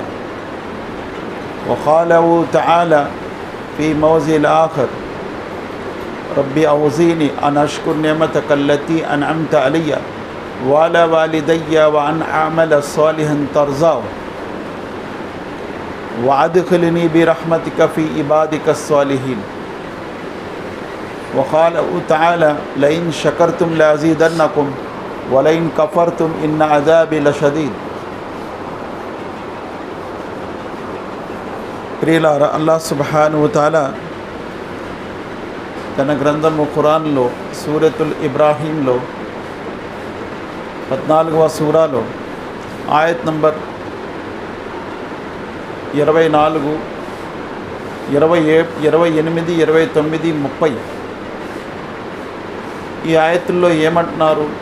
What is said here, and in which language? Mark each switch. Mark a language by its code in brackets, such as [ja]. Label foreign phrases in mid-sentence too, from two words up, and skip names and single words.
[ar] وقاله تعالى في موضع آخر ربي أوزعني أن أشكر نعمتك التي أنعمت علي وعلى والدي وأن أعمل صالحا ترضاه وأدخلني برحمتك في عبادك الصالحين. وقال تعالى لئن شكرتم لأزيدنكم ولئن كفرتم إن عذابي لشديد. [te] ప్రియులారా, అల్లాహ్ [ar] سبحانه وتعالى [te] తన గ్రంథము ఖురాన్లో సూరతుల్ ఇబ్రాహీంలో 14వ సూరాలో ఆయత్ నంబర్ 24, 28, 29, 30 ఈ ఆయతుల్లో ఏమంటున్నారు?